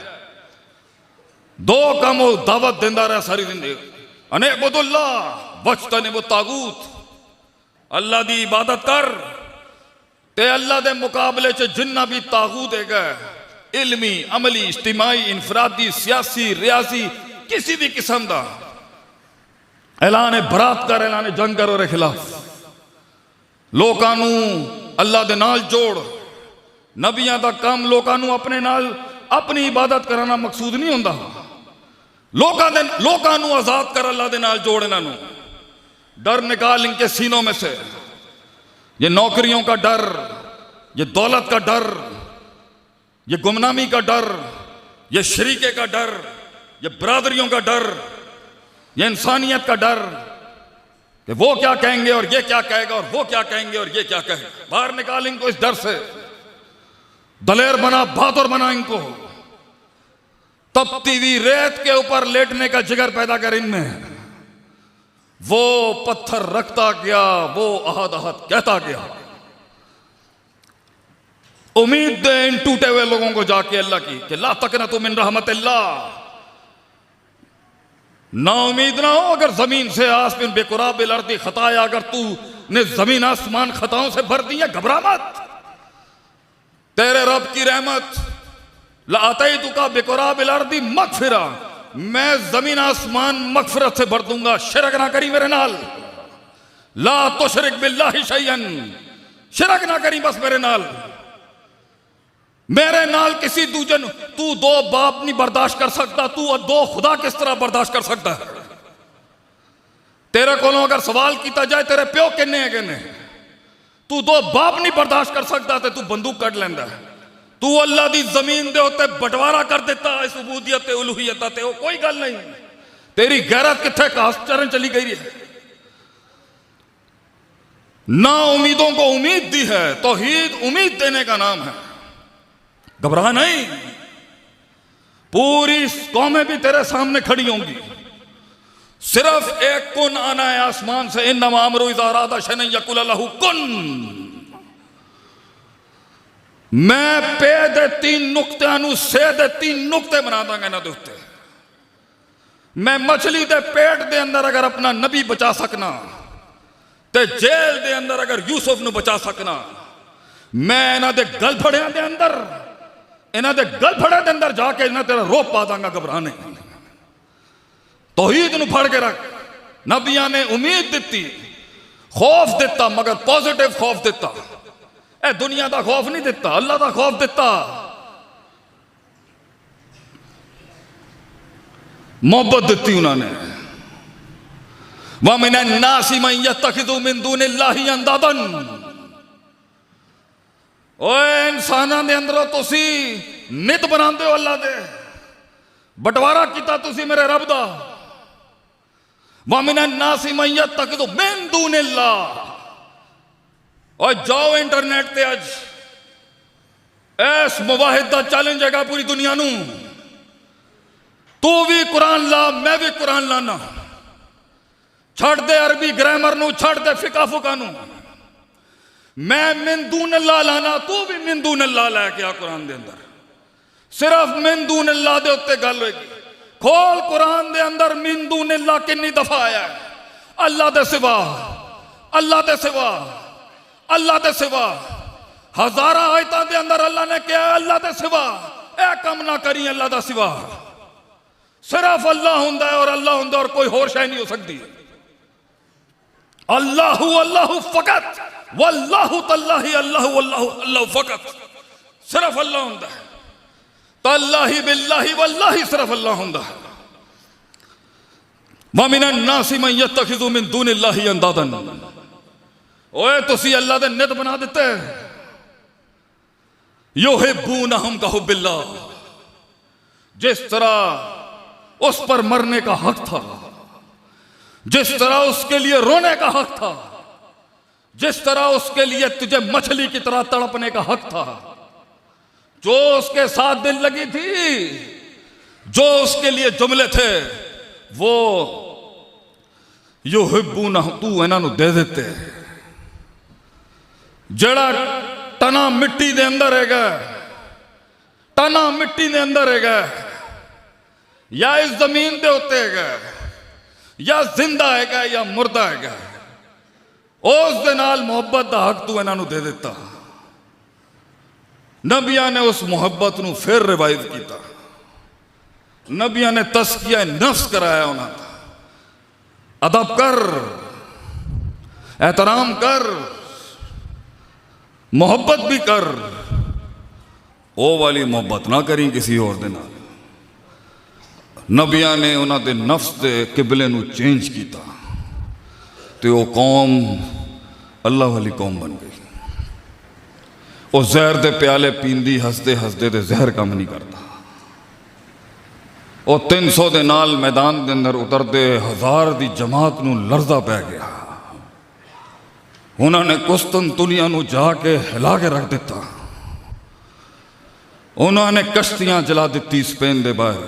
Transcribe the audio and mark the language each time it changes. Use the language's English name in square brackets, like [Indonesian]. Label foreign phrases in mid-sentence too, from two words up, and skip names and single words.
[Punjabi] دو کام دعوت دیندا رہا ساری زندگی, [Arabic] أن اعبدوا الله واجتنبوا الطاغوت, [Punjabi] اللہ دی عبادت کر تے اللہ دے مقابلے چ جنّا بھی طاغوت ہے، علمی، عملی، اجتماعی، انفرادی، سیاسی، ریاسی, [Urdu] کسی بھی قسم کا اعلان برأت کر، اعلان جنگ کر اور خلاف. [Punjabi] لوکاں نوں اللہ دے نال جوڑ. نبیاں دا کام لوکاں نوں اپنے نال اپنی عبادت کرانا مقصود نہیں ہوندا. لوکاں نوں آزاد کر، اللہ دے نال جوڑ. انہاں نوں ڈر نکال [Urdu] ان کے سینوں میں سے، یہ نوکریوں کا ڈر، یہ دولت کا ڈر، یہ گمنامی کا ڈر، یہ شریکے کا ڈر، یہ برادریوں کا ڈر، یہ انسانیت کا ڈر کہ وہ کیا کہیں گے اور یہ کیا کہے گا اور وہ کیا کہیں گے اور یہ کیا کہے گا. باہر نکال ان کو اس ڈر سے، دلیر بنا، بہادر بنا ان کو. تپتی ہوئی ریت کے اوپر لیٹنے کا جگر پیدا کر ان میں. وہ پتھر رکھتا گیا، وہ احد احد کہتا گیا. امید دے ان ٹوٹے ہوئے لوگوں کو جا کے اللہ کی کہ [Arabic] لا تقنطوا من رحمة الله, [Urdu] نا امید نہ ہو اگر زمین سے آسمان [Arabic] بقراب الأرض خطايا, [Urdu] اگر تو نے زمین آسمان خطاؤں سے بھر دی ہے، گھبرا مت. تیرے رب کی رحمت [Arabic] لأتيتك بقراب الأرض مغفرة, [Urdu] میں زمین آسمان مغفرت سے بھر دوں گا. [Punjabi] شرک نہ کری میرے نال, [Arabic] لا تشرك بالله شيئا, [Punjabi] شرک نہ کری بس میرے نال. میرے نال کسی دوجن, [Urdu] تو دو باپ نہیں برداشت کر سکتا، تو دو خدا کس طرح برداشت کر سکتا ہے. تیرے کو اگر سوال کیا جائے [Punjabi] تیرے پیو کنے ہے کنے, [Urdu] تو دو باپ نہیں برداشت کر سکتا تو [Punjabi] تو بندوق کٹ لیندا ہے. تو اللہ دی زمین دے اتے بٹوارا کر دیتا اس عبودیت تے الوہیت تے، وہ کوئی گل نہیں. تیری غیرت کتھے گھاہ چرن چلی گئی ہے. [Urdu] نا امیدوں کو امید دی ہے، توحید امید دینے کا نام ہے. گھبرا نہیں، پوری قومیں بھی تیرے سامنے کھڑی ہوں گی. صرف ایک کن آنا ہے آسمان سے, [Arabic] إنما أمره إذا أراد شيئا يقول له كن. [Punjabi] میں پے دے تین نکتیاں نوں سے دے تین نکتے بنا دانگا انہاں دے اتے. میں مچھلی دے پیٹ دے اندر اگر اپنا نبی بچا سکنا، تے جیل دے اندر اگر یوسف نوں بچا سکنا، میں انہاں دے گلپھڑیاں دے اندر، انہاں دے گلپھڑے دے اندر جا کے انہاں تیرا روپ پا دانگا. گھبرا نہیں، توحید نوں پھڑ کے رکھ. نبیاں نے امید دتی، خوف دتا، مگر پازیٹو خوف دتا. اے دنیا کا خوف نہیں دتا، اللہ کا خوف دتا. محبت دتی انہوں نے. [Arabic] ومن الناس من يتخذ من دون الله أندادا, [Punjabi] اوئے انساناں دے اندروں تسی ند بناندے ہو اللہ دے، بٹوارا کیتا تسی میرے رب دا. [Arabic] ومن الناس من يتخذ من دون الله, [Punjabi] اور جاؤ انٹرنیٹ تے اج اس موحد کا چیلنج ہے پوری دنیا نوں. تو بھی قرآن لا، میں بھی قرآن لانا. چھڈ دے عربی گرامر نوں، چھڈ دے فقہ فکا نوں. میں من دون اللہ لانا، تو بھی من دون اللہ لے کے آ قرآن دے اندر. صرف من دون اللہ دے اتے گل ہوگی. کھول قرآن دے اندر من دون اللہ کنی دفعہ آیا ہے. اللہ دے سوا، اللہ دے سوا، اللہ دے سوا. ہزاراں آیتاں دے اندر اللہ نے کہا اللہ دے سوا اے کم نہ کری، اللہ دا سوا. صرف اللہ ہندا ہے اور اللہ ہندا اور کوئی ہور شے نہیں ہو سکدی. [Arabic] الله الله فقط والله تالله الله الله الله فقط. [Punjabi] صرف اللہ ہندا ہے. [Arabic] تالله بالله والله [Punjabi] صرف اللہ ہندا ہے. [Arabic] ومن الناس من يتخذ من دون الله أندادا, [Punjabi] اوئے تسی اللہ دے ند بنا دتے. [Arabic] يحبونهم كحب الله, [Urdu] جس طرح اس پر مرنے کا حق تھا، جس طرح اس کے لیے رونے کا حق تھا، جس طرح اس کے لیے تجھے مچھلی کی طرح تڑپنے کا حق تھا، جو اس کے ساتھ دل لگی تھی، جو اس کے لیے جملے تھے، وہ یحبونہ تو انہوں دے دیتے. [Punjabi] جڑا ٹنا مٹی دے اندر ہیگا، ٹنا مٹی دے اندر ہیگا، یا اس زمین دے اتے ہیگا، یا زندہ ہیگا یا مردہ ہیگا، اس دے نال محبت دا حق تو انہوں دے دتا. نبیاں نے اس محبت نوں فیر ریوائیو کیا. [Urdu] نبیاں نے تزکیہ نفس کرایا انہوں نے. [Punjabi] ادب کر، احترام کر، محبت بھی کر، او والی محبت نہ کری کسی اور دے نال. [Urdu] نبیاں نے انہوں نے نفس کے قبلے نوں چینج کیا تو وہ قوم اللہ والی قوم بن گئی. [Punjabi] وہ زہر دے پیالے پیندی ہسدے ہسدے تو زہر کم نہیں کرتا. وہ 300 دے نال میدان کے اندر اترتے 1000 کی جماعت نوں لرزہ پے گیا. انہوں نے قسطنطنیہ نوں جا کے ہلا کے رکھ دتا. [Urdu] انہوں نے کشتیاں جلا دی سپین کے باہر.